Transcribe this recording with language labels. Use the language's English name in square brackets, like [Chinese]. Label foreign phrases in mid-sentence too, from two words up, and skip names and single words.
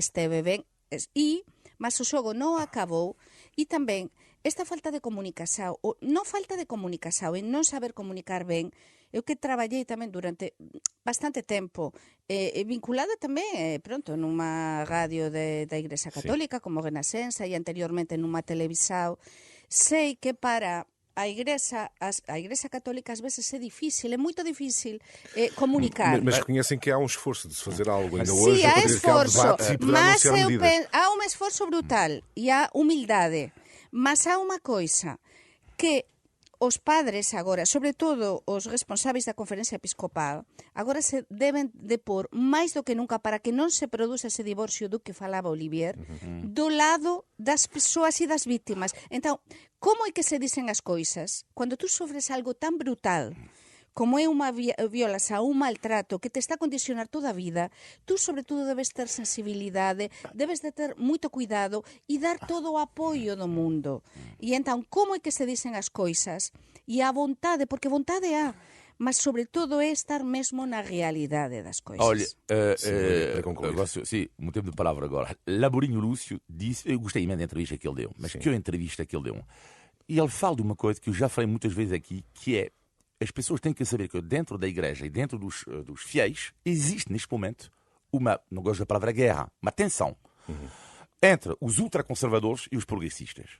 [Galician] esteve ben, mas o xogo non acabou, e tamén esta falta de comunicación, ou non falta de comunicación, e non saber comunicar ben, eu que traballei tamén durante bastante tempo, vinculada tamén, nunha radio da Igrexa Católica, como Renascença, e anteriormente nunha televisão, sei que para a Igrexa Católica ás veces é difícil, é moito difícil comunicar. [Portuguese] Mas reconhecem que há um esforço de se fazer algo. Ainda [Galician] Sí, [Portuguese] hoje, a [Galician] há [Portuguese] partir de que há [Galician] esforzo, [Portuguese] debate, e poderá [Galician] mas [Portuguese] anunciar medidas. [Galician] há un esforzo brutal e há humildade, mas há unha coisa que os padres agora, sobre todo os responsáveis da Conferencia Episcopal, agora se deben de pôr máis do que nunca para que non se produza ese divorcio do que falaba Olivier, do lado das persoas e das vítimas. Então, como é que se dicen as coisas? Cando tú sofres algo tan brutal como é unha violación, un maltrato que te está a condicionar toda a vida, tú sobre todo debes ter sensibilidade, debes de ter moito cuidado e dar todo o apoio do mundo. E entón, como é que se dicen as coisas? E a vontade, porque vontade há, mas sobre todo é estar mesmo na realidade das coisas. [Portuguese] Olha, sim, um tempo de palavra agora. Laborinho Lúcio disse, eu gostei imenso da entrevista que ele deu, mas que entrevista que ele deu. E ele fala de uma coisa que eu já falei muitas vezes aqui, que é as pessoas têm que saber que dentro da igreja e dentro dos fiéis existe neste momento uma, não gosto da palavra guerra, uma tensão entre os ultraconservadores e os progressistas.